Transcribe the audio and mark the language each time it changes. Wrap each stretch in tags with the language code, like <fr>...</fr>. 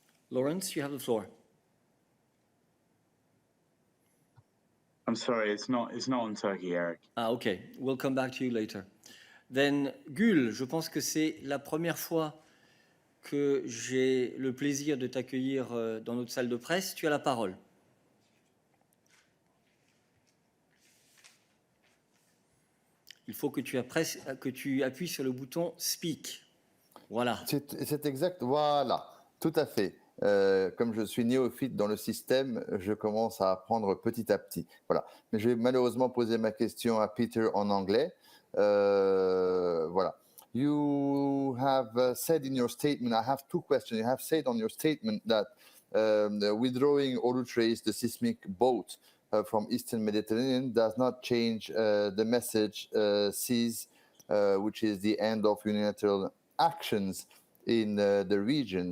<en>Lawrence, you have the floor. I'm sorry, it's not on Turkey, Eric. Ah, okay. We'll come back to you later.</en> <fr>Then, Gül, je pense que c'est la première fois que j'ai le plaisir de t'accueillir dans notre salle de presse. Tu as la parole. Il faut que tu appuies sur le bouton Speak. Voilà. C'est exact. Voilà, tout à fait. Comme je suis néophyte dans le système, je commence à apprendre petit à petit. Voilà. Mais je vais malheureusement poser ma question à Peter en anglais. Voilà.</fr> <en>You have said in your statement, I have two questions. You have said on your statement that withdrawing or to trace the seismic boat from Eastern Mediterranean does not change the message sees, which is the end of unilateral actions in the region.</en>